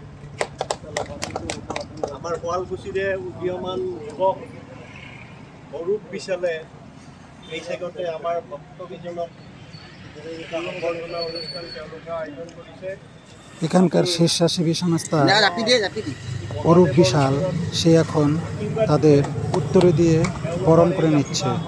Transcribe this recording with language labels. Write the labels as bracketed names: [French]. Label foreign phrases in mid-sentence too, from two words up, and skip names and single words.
[Assamese] আমাৰ শুৱালকুছিৰে উদীয়মান যুৱক অৰূপ বিশালে এই চেগতে আমাৰ ভক্তকেইজনক সম্বৰ্ধনা অনুষ্ঠান তেওঁলোকে আয়োজন কৰিছে। [Bangla] এখানকার স্বেচ্ছাসেবী সংস্থা অরূপ বিশাল, সে এখন তাদের উত্তরে দিয়ে বরণ করে নিচ্ছে।